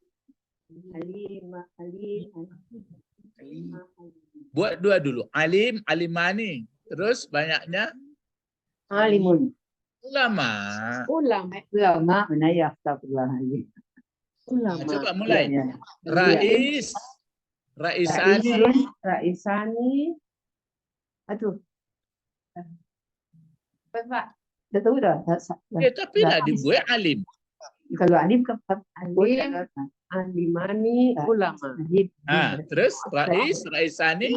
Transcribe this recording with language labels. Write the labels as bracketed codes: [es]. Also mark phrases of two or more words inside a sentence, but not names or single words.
[id] Buat dua dulu. [ar] عالم، عالمان. [id] Terus banyaknya [ar] Alimun. [id] ulama. Ulama mana ya, astagfirullahaladzim. Coba mulai. Ya. [ar] Rais. Raisani. Raisani. [id] Aduh. Pak, dah tahu dah. Tapi lah dibuat alim. Kalau alim ke alim, [ar] عالمان علماء. [id] Terus [ar] رئيس، رئيسان.